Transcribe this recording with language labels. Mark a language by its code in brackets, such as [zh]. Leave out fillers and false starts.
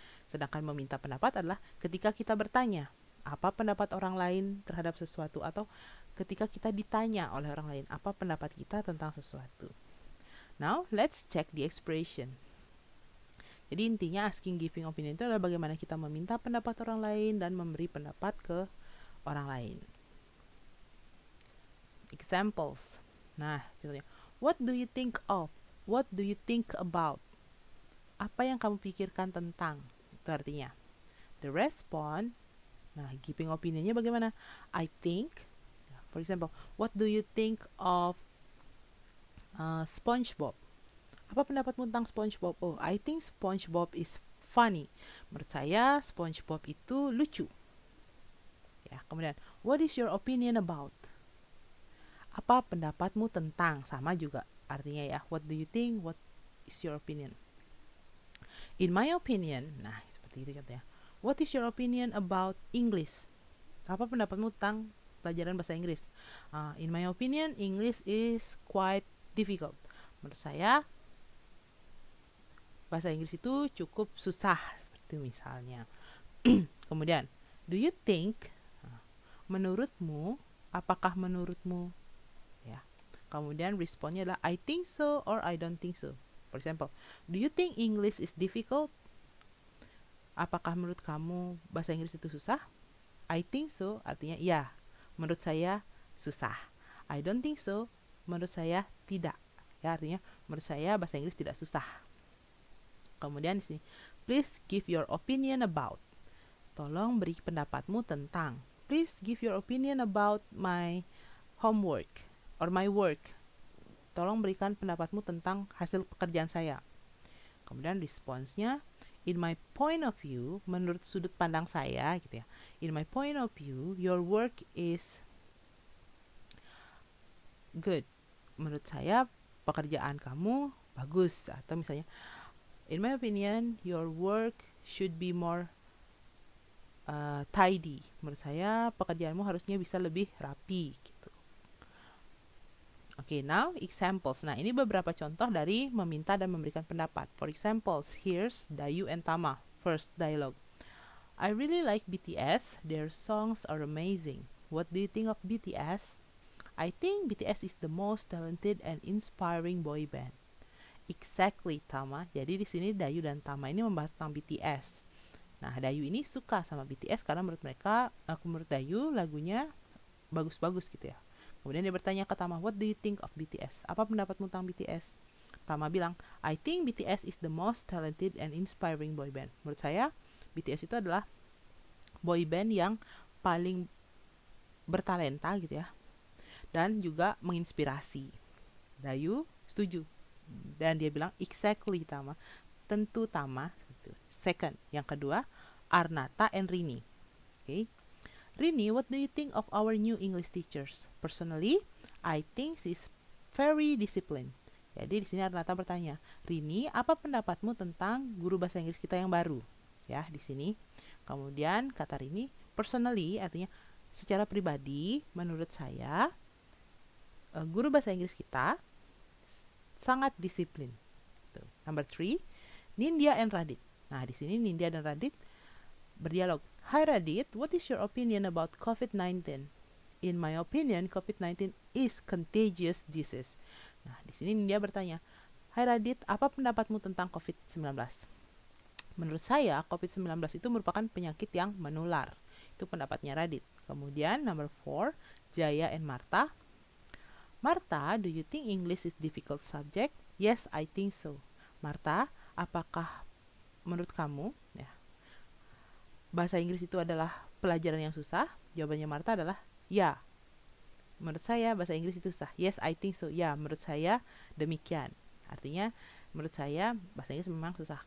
[id] Sedangkan meminta pendapat adalah ketika kita bertanya, apa pendapat orang lain terhadap sesuatu, atau ketika kita ditanya oleh orang lain, apa pendapat kita tentang sesuatu. [en] Now, let's check the expression. [id] Jadi intinya asking giving opinion itu adalah bagaimana kita meminta pendapat orang lain dan memberi pendapat ke orang lain. [en] Examples. [id] Nah, contohnya, [en] what do you think of? What do you think about? [id] Apa yang kamu pikirkan tentang? Itu artinya. [en] The response. [id] Nah, giving opinionnya bagaimana? [en] I think. For example, what do you think of SpongeBob? [id] Apa pendapatmu tentang SpongeBob? [en] Oh, I think SpongeBob is funny. [id] Menurut saya SpongeBob itu lucu. Ya, kemudian, [en] what is your opinion about? [id] Apa pendapatmu tentang? Sama juga artinya ya. [en] What do you think? What is your opinion? In my opinion. [id] Nah, seperti itu contohnya. [en] What is your opinion about English? [id] Apa pendapatmu tentang pelajaran bahasa Inggris? [en] In my opinion, English is quite difficult. [id] Menurut saya, bahasa Inggris itu cukup susah. Seperti misalnya. Kemudian, [en] do you think? [id] Menurutmu? Apakah menurutmu? Ya. Kemudian responnya adalah [en] I think so or I don't think so. [id] For example, do you think English is difficult? Apakah menurut kamu bahasa Inggris itu susah? [en] I think so [id] artinya ya, menurut saya susah. [en] I don't think so, [id] menurut saya tidak. Ya, artinya menurut saya bahasa Inggris tidak susah. Kemudian di sini, [en] please give your opinion about. [id] Tolong beri pendapatmu tentang. [en] Please give your opinion about my homework or my work. [id] Tolong berikan pendapatmu tentang hasil pekerjaan saya. Kemudian responsnya, [en] in my point of view, [id] menurut sudut pandang saya gitu ya. [en] In my point of view, your work is good. [id] Menurut saya pekerjaan kamu bagus. Atau misalnya, [en] in my opinion, your work should be more tidy. [id] Menurut saya pekerjaanmu harusnya bisa lebih rapi gitu. [en] Okay, now examples. [id] Nah, ini beberapa contoh dari meminta dan memberikan pendapat. [en] For examples, here's Dayu and Tama. First dialogue. I really like BTS. Their songs are amazing. What do you think of BTS? I think BTS is the most talented and inspiring boy band. Exactly, Tama. [id] Jadi di sini Dayu dan Tama ini membahas tentang BTS. Nah, Dayu ini suka sama BTS karena menurut Dayu lagunya bagus-bagus gitu ya. Kemudian dia bertanya ke Tama, [en] what do you think of BTS? [id] Apa pendapatmu tentang BTS? [en] Tama bilang, I think BTS is the most talented and inspiring boy band. [id] Menurut saya, BTS itu adalah boy band yang paling bertalenta gitu ya. Dan juga menginspirasi. Dayu setuju. Dan dia bilang, [en] exactly Tama. [id] Tentu Tama. [en] Second, [id] yang kedua, Arnata and Rini. Okay. [en] Rini, what do you think of our new English teachers? Personally, I think she's very disciplined. [id] Jadi di sini Arnata bertanya, Rini, apa pendapatmu tentang guru bahasa Inggris kita yang baru? Ya, di sini. Kemudian kata Rini, personally artinya secara pribadi, menurut saya guru bahasa Inggris kita sangat disiplin. [en] Number 3, [id] Nindya and Radit. Nah, di sini Nindya dan Radit berdialog. [en] Hi Radit, what is your opinion about COVID-19? In my opinion, COVID-19 is contagious disease. [id] Nah, di sini Nindya bertanya, Hai Radit, apa pendapatmu tentang COVID-19? Menurut saya, COVID-19 itu merupakan penyakit yang menular. Itu pendapatnya Radit. Kemudian, [en] number 4, [id] Jaya and Martha. [en] Martha, do you think English is difficult subject? Yes, I think so. [id] Martha, apakah menurut kamu bahasa Inggris itu adalah pelajaran yang susah? Jawabannya Martha adalah ya. Menurut saya bahasa Inggris itu susah. [en] Yes, I think so. [id] Ya, menurut saya demikian. Artinya, menurut saya bahasa Inggris memang susah.